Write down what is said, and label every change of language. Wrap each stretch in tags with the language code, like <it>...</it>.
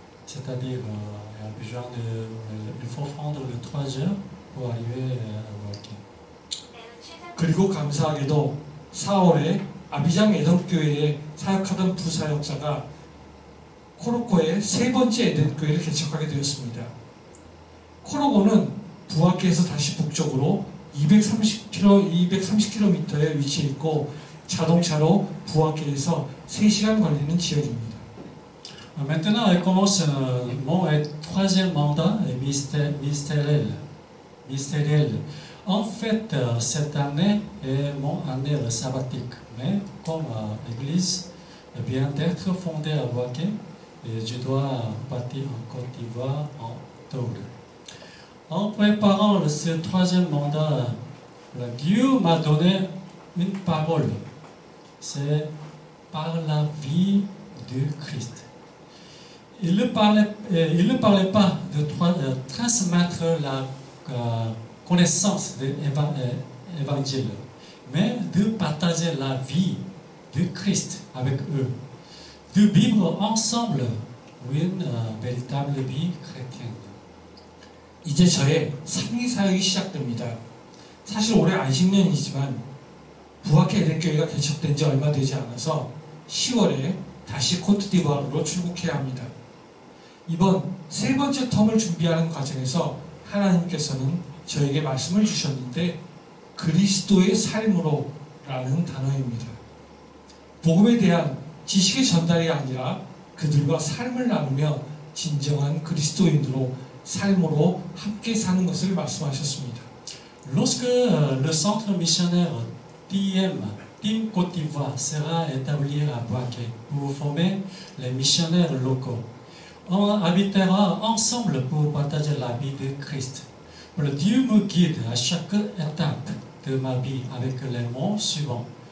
<fr>C'est-à-dire, il faut prendre 3 heures pour arriver à Boaké.</fr> <ko>그리고 감사하게도 4월에 아비장 에덴교회에 사역하던 부사역자가 코로코의 세 번째 에덴교회를 개척하게 되었습니다. 코로고는 부학회에서 다시 북쪽으로 230km에 위치해 있고 자동차로 부학회에서 3시간 걸리는 지역입니다.</ko> <fr>Maintenant, elle commence mon troisième mandat ministériel. En fait, cette année est mon année sabbatique, mais comme l'église vient d'être fondée à Boaké, je dois partir en Côte d'Ivoire en octobre. En préparant ce troisième mandat, Dieu m'a donné une parole. C'est par la vie de Christ. Il ne parlait pas de transmettre la connaissance de l'évangile, mais de partager la vie de Christ avec eux, de vivre ensemble ou une véritable vie chrétienne.</fr> <ko>이제 저의 상위 사역이 시작됩니다. 사실 올해 안식년이지만 부학회 에덴교회가 개척된 지 얼마 되지 않아서 10월에 다시 코트디부아르로 출국해야 합니다. 이번 세 번째 텀을 준비하는 과정에서 하나님께서는 저에게 말씀을 주셨는데 그리스도의 삶으로 라는 단어입니다. 복음에 대한 지식의 전달이 아니라 그들과 삶을 나누며 진정한 그리스도인으로 삶으로 함께 사는 것을 말씀하셨습니다.</ko> <fr>Lorsque le centre missionnaire Team Côte d'Ivoire sera établi à Boaké pour former les missionnaires locaux, on habitera ensemble pour partager la vie de Christ. Le Dieu me guide à chaque étape de ma vie avec les mots suivants.</fr>